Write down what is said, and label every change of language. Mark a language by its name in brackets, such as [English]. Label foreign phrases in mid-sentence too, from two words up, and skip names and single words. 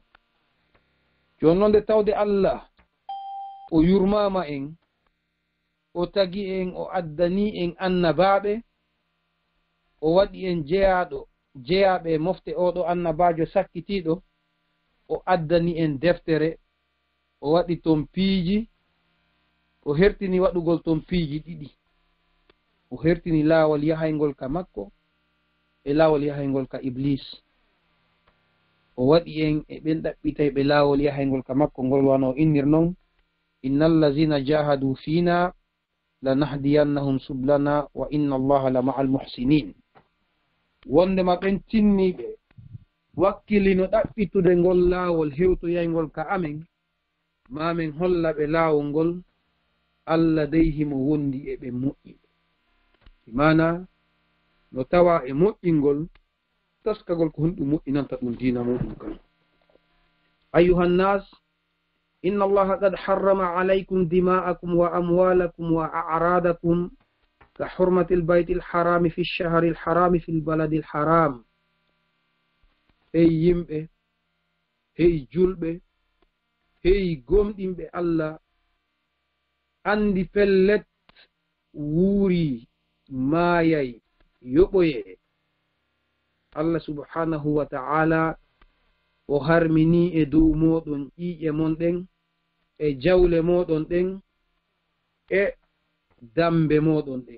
[Fula] joni noon nde tawde allah o yurmama en o tagi en o addani en annabaɓe o waɗi en jeyaɓe mofte oɗo annabajo sakkitiɗo o addani en deftere o waɗi ton piiji o hertini waɗugol ton piiji ɗiɗi. o hertini laawol yahaygol ka makko e laawol yahaygol ka iblis. o waɗi en e ɓen ɗaɓɓitay ɓe laawol yahaygol ka makko ngol wano innir noon [Arabic] إن الذين جاهدوا فينا لنهدينهم سبلنا وإن الله لمع المحسنين. [Fula] wondema ɓen tinniɓe wakkilino ɗaɓɓitude ngol laawol hewtoyaygol ka amen mamin holla ɓe laawol ngol allah dey himo wondi e ɓe moƴƴiɓe. mana no tawa e moƴƴingol taskagol ko hunɗum moƴƴinanta ɗum dina muɗum kan. [Arabic] أيها الناس إن الله قد حرم عليكم دماءكم وأموالكم وأعراضكم كحرمة البيت الحرام في الشهر الحرام في البلد الحرام. [Fula] hey yimɓe, hey julɓe, hey gomɗinɓe allah, andi pellet wuuri maayay yoɓoye [Arabic] الله سبحانه وتعالى [Fula] o harmini e dow moɗon ƴiƴe mon ɗen e jawle moɗon ɗen e dambe moɗon ɗen.